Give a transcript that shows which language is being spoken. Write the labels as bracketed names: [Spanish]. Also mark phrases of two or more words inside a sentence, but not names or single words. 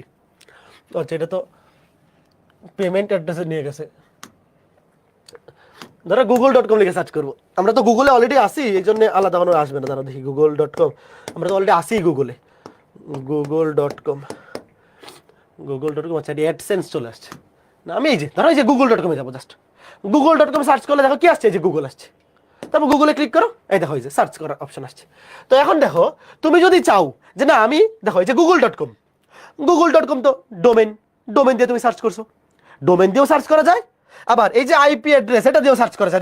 [Bangla] আচ্ছা, এটা তো [English] payment address [Bangla] নিয়ে গেছে। ধরো গুগল.com লিখে সার্চ করবো, আমরা তো গুগলে অলরেডি আসি, এই জন্য আলাদা কোনো আসবে না। ধরো দেখি গুগল.com, আমরা তো অলরেডি আসি গুগলে, গুগল.com, google.com, আচ্ছা এটি অ্যাডসেন্স চলে আসছে না, আমি এই যে ধরো এই যে google.com এ যাবো, জাস্ট google.com সার্চ করলে দেখো কি আসছে, এই যে গুগল আসছে, তারপর গুগলে ক্লিক করো, এই দেখো এই যে সার্চ করার অপশন আসছে। তো এখন দেখো তুমি যদি চাও যে না আমি দেখো এই যে google.com তো ডোমেন, ডোমেন দিয়ে তুমি সার্চ করছো, ডোমেন দিয়েও সার্চ করা যায়, আবার এই যে [English] IP address [Bangla] এটা দিয়েও সার্চ করা যায়।